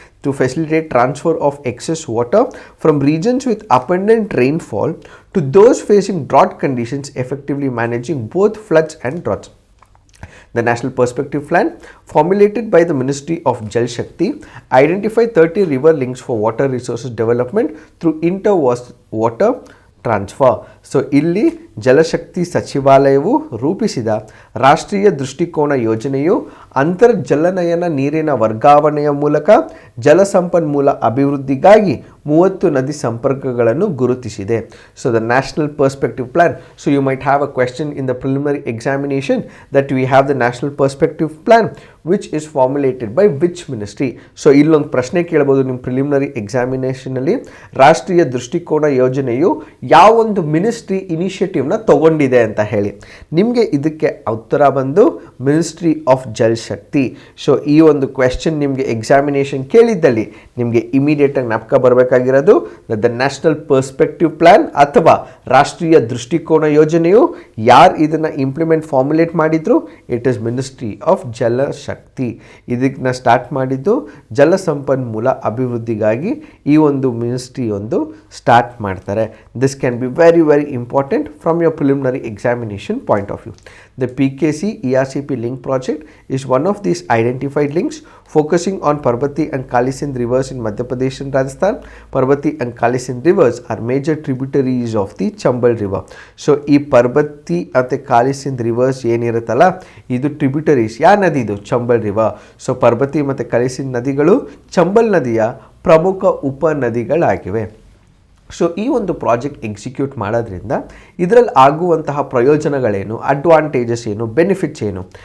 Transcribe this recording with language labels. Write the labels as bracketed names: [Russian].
[English] To facilitate transfer of excess water from regions with abundant rainfall to those facing drought conditions, effectively managing both floods and droughts. The National Perspective Plan, formulated by the Ministry of Jal Shakti, identified 30 river links for water resources development through inter-water transfer. [Kannada] So ಇಲ್ಲಿ ಜಲಶಕ್ತಿ ಸಚಿವಾಲಯವು ರೂಪಿಸಿದ ರಾಷ್ಟ್ರೀಯ ದೃಷ್ಟಿಕೋನ ಯೋಜನೆಯು ಅಂತರ್ಜಲನಯನ ನೀರಿನ ವರ್ಗಾವಣೆಯ ಮೂಲಕ ಜಲಸಂಪನ್ಮೂಲ ಅಭಿವೃದ್ಧಿಗಾಗಿ 30 ನದಿ ಸಂಪರ್ಕಗಳನ್ನು ಗುರುತಿಸಿದೆ. [English] So the national perspective plan. So you might have a question in the preliminary examination that we have the national perspective plan which is formulated by which ministry. [Kannada] So ಇಲ್ಲೊಂದು ಪ್ರಶ್ನೆ ಕೇಳ್ಬೋದು ನಿಮ್ಮ ಪ್ರಿಲಿಮಿನರಿ ಎಕ್ಸಾಮಿನೇಷನಲ್ಲಿ, ರಾಷ್ಟ್ರೀಯ ದೃಷ್ಟಿಕೋನ ಯೋಜನೆಯು ಯಾವೊಂದು ಮಿನಿಸ್ಟ್ರಿ ಇನಿಷಿಯೇಟಿವ್ನ ತಗೊಂಡಿದೆ ಅಂತ ಹೇಳಿ. ನಿಮಗೆ ಇದಕ್ಕೆ ಉತ್ತರ ಬಂದು ministry of Jal Shakti. So ಈ ಒಂದು ಕ್ವೆಶ್ಚನ್ ನಿಮಗೆ ಎಕ್ಸಾಮಿನೇಷನ್ ಕೇಳಿದ್ದಲ್ಲಿ ನಿಮಗೆ ಇಮಿಡಿಯೇಟಾಗಿ ಜ್ಞಾಪಕ ಬರಬೇಕಾಗಿರೋದು ದ ನ್ಯಾಷನಲ್ ಪರ್ಸ್ಪೆಕ್ಟಿವ್ ಪ್ಲಾನ್ ಅಥವಾ ರಾಷ್ಟ್ರೀಯ ದೃಷ್ಟಿಕೋನ ಯೋಜನೆಯು ಯಾರು ಇದನ್ನು ಇಂಪ್ಲಿಮೆಂಟ್ ಫಾರ್ಮುಲೇಟ್ ಮಾಡಿದ್ರು, [English] It is ministry of Jal Shakti. [Kannada] ಇದನ್ನ ಸ್ಟಾರ್ಟ್ ಮಾಡಿದ್ದು ಜಲ ಸಂಪನ್ಮೂಲ ಅಭಿವೃದ್ಧಿಗಾಗಿ ಈ ಒಂದು ಮಿನಿಸ್ಟ್ರಿ ಒಂದು ಸ್ಟಾರ್ಟ್ ಮಾಡ್ತಾರೆ. [English] This can be very important from your preliminary examination point of view. The PKC ERCP link project is one of these identified links focusing on Parbati and Kali Sindh rivers in Madhya Pradesh and Rajasthan. Parbati and Kali Sindh rivers are major tributaries of the Chambal river. [Kannada] So ಈ ಪರ್ಬತಿ ಮತ್ತು ಕಾಲಿ Sindh reverse ಏನಿರುತ್ತಲ್ಲ ಇದು tributaries. ಯಾವ ನದಿ ಇದು? Chambal river. So ಪರ್ಬತಿ ಮತ್ತು ಕಾಲಿ ಸಿಂಧ್ ನದಿಗಳು ಚಂಬಲ್ ನದಿಯ ಪ್ರಮುಖ ಉಪನದಿಗಳಾಗಿವೆ. ಸೊ ಈ ಒಂದು ಪ್ರಾಜೆಕ್ಟ್ ಎಕ್ಸಿಕ್ಯೂಟ್ ಮಾಡೋದ್ರಿಂದ ಇದರಲ್ಲಿ ಆಗುವಂತಹ ಪ್ರಯೋಜನಗಳೇನು, ಅಡ್ವಾಂಟೇಜಸ್ ಏನು, ಬೆನಿಫಿಟ್ಸ್ ಏನು?